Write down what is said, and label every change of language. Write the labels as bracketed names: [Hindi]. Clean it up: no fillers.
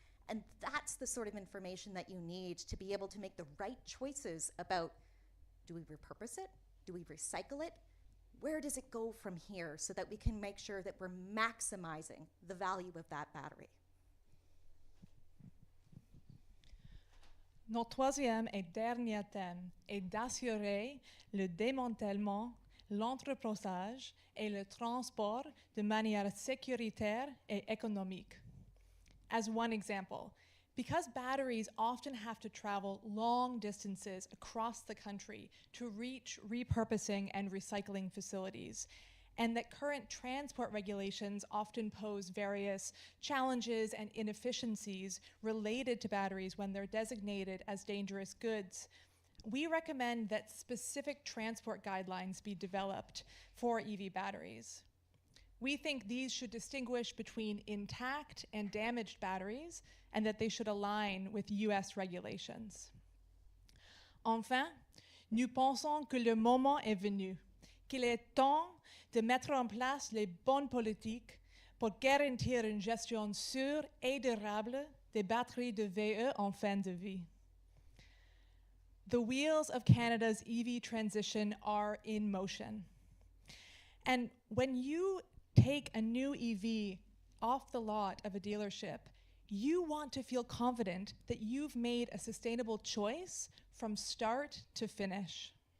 [English] And that's the sort of information that you need to be able to make the right choices about, do we repurpose it? Do we recycle it? Where does it go from here so that we can make sure that we're maximizing the value of that battery? [French] Notre troisième et dernier thème est d'assurer le démantèlement, l'entreposage et le transport de manière sécuritaire et économique. [English] As one example, because batteries often have to travel long distances across the country to reach repurposing and recycling facilities, and that current transport regulations often pose various challenges and inefficiencies related to batteries when they're designated as dangerous goods, we recommend that specific transport guidelines be developed for EV batteries. We think these should distinguish between intact and damaged batteries, and that they should align with US regulations. [French] Enfin, nous pensons que le moment est venu, qu'il est temps de mettre en place les bonnes politiques pour garantir une gestion sûre et durable des batteries de VE en fin de vie. [English] The wheels of Canada's EV transition are in motion. And when you take a new EV off the lot of a dealership, you want to feel confident that you've made a sustainable choice from start to finish.